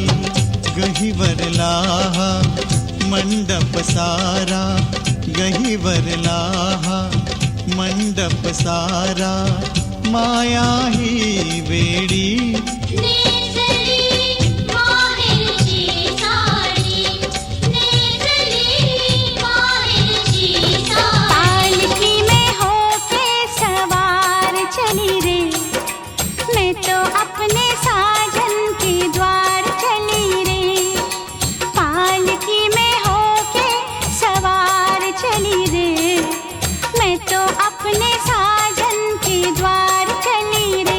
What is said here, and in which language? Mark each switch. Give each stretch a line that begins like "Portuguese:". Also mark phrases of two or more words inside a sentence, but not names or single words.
Marathi: गहिवरला हा मंडप सारा, गहिवरला हा मंडप सारा. माया ही वेडी नेसली माहेरची साडी, नेसली माहेरची साडी.
Hindi: पालकी में होके सवार चली रे, मैं तो अपने साजन के द्वार चली रे. पालकी में होके सवार चली रे, मैं तो अपने साजन के द्वार चली रे.